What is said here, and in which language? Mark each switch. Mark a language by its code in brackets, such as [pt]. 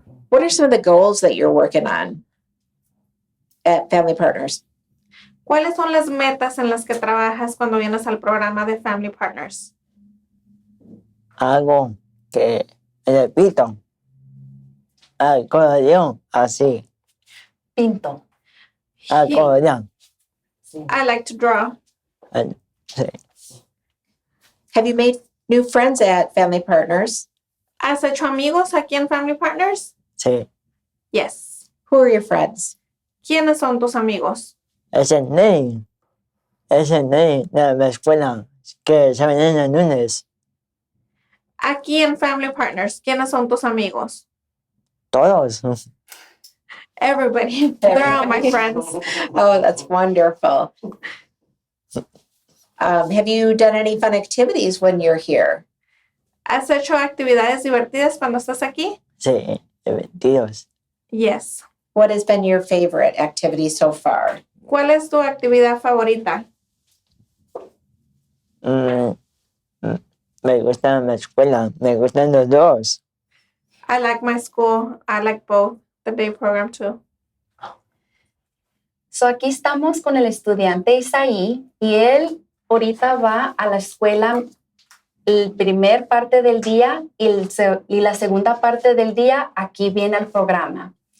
[en] What are some of the goals that you're working on at Family Partners? [es] ¿Cuáles son las metas en las que trabajas cuando vienes al programa de Family Partners? Algo que repito. Acordeón, así. Pinto. Acordeón. [en] I like to draw. [es] Sí. [en] Have you made new friends at Family Partners? [es] ¿Has hecho amigos aquí en Family Partners? Sí. [en] Yes. Who are your friends? [es] ¿Quiénes son tus amigos? Ese niño de la escuela que se ven el lunes. Aquí en Family Partners, ¿quiénes son tus amigos? Todos. [en] Everybody. They're all my friends. Oh, that's wonderful. Have you done any fun activities when you're here? [es] ¿Has hecho actividades divertidas cuando estás aquí? Sí, divertidos. [en] Yes. What has been your favorite activity so far? [es] ¿Cuál es tu actividad favorita? Me gusta la escuela, me gustan los dos. [en] I like my school. I like both. The day program too. [es] So aquí estamos con el estudiante Isaí y él ahorita va a la escuela el primer parte del día y la segunda parte del día aquí viene el programa.